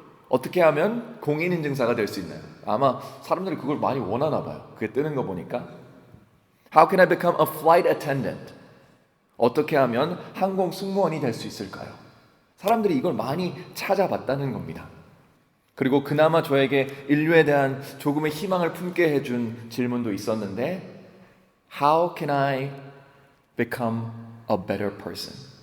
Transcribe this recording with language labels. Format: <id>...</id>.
<ko>어떻게 하면 공인인증사가 될 수 있나요? 아마 사람들이 그걸 많이 원하나 봐요. 그게 뜨는 거 보니까.</ko> <en>How can I become a flight attendant?</en> <ko>어떻게 하면 항공 승무원이 될 수 있을까요? 사람들이 이걸 많이 찾아봤다는 겁니다. 그리고 그나마 저에게 인류에 대한 조금의 희망을 품게 해준 질문도 있었는데,</ko> <en>How can I become a better person?</en>